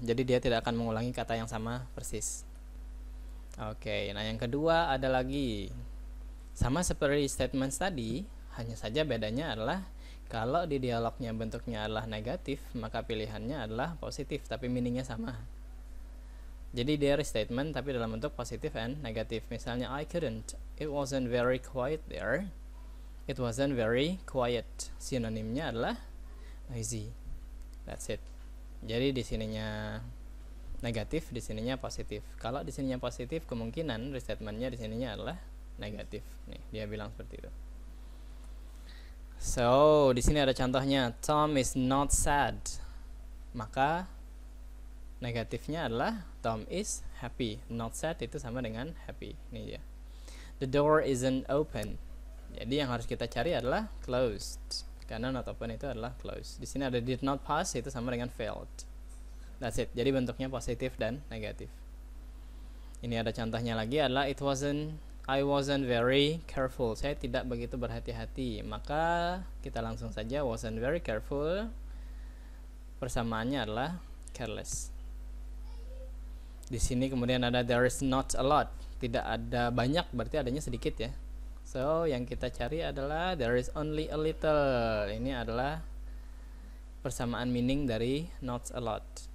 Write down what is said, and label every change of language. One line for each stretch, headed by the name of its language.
Indonesian: Jadi dia tidak akan mengulangi kata yang sama persis. Oke, nah yang kedua ada lagi, sama seperti statements tadi, hanya saja bedanya adalah kalau di dialognya bentuknya adalah negatif, maka pilihannya adalah positif, tapi meaningnya sama. Jadi dia restatement tapi dalam bentuk positif and negatif. Misalnya
English: I couldn't, it wasn't very quiet there. It wasn't very quiet.
Indonesian: Sinonimnya adalah
English: noisy. That's it.
Indonesian: Jadi di sininya negatif, di sininya positif. Kalau di sininya positif, kemungkinan restatementnya di sininya adalah negatif. Nih, dia bilang seperti itu.
English: So,
Indonesian: di sini ada contohnya,
English: Tom is not sad.
Indonesian: Maka negatifnya adalah
English: Tom is happy. Not sad
Indonesian: itu sama dengan
English: happy.
Indonesian: Ini dia.
English: The door isn't open.
Indonesian: Jadi yang harus kita cari adalah closed. Karena
English: not open
Indonesian: itu adalah closed. Di sini ada
English: did not pass,
Indonesian: itu sama dengan failed.
English: That's it.
Indonesian: Jadi bentuknya positif dan negatif. Ini ada contohnya lagi adalah
English: I wasn't very careful.
Indonesian: Saya tidak begitu berhati-hati. Maka kita langsung saja
English: wasn't very careful.
Indonesian: Persamaannya adalah careless. Di sini kemudian ada
English: there is not a lot.
Indonesian: Tidak ada banyak, berarti adanya sedikit ya. So, yang kita cari adalah
English: there is only a little.
Indonesian: Ini adalah persamaan meaning dari
English: not a lot.